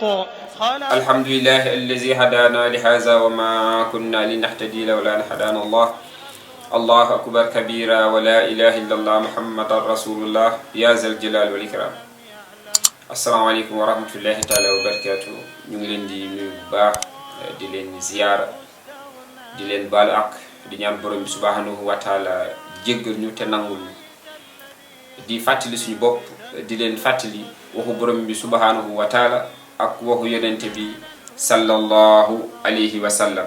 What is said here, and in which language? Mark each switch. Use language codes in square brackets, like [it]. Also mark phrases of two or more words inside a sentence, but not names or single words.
[ar] الحمد لله الذي هدانا لهذا وما كنا لنهتدي لولا أن هدانا الله أكبر كبيرا ولا إله إلا الله محمد رسول الله يا ذا الجلال والإكرام. السلام عليكم ورحمة الله تعالى وبركاته. [wo] ñu ngi leen di nuyu bu baax di leen ziyaara di leen baal ak di ñaan borom bi [ar] سبحانه وتعالى [wo] jéggal ñu te nangul ñu di fàttali suñu bopp di leen fàttali waxu borom bi [ar] سبحانه وتعالى [wo] ak waxu yonente bi [ar] صلى الله عليه وسلم.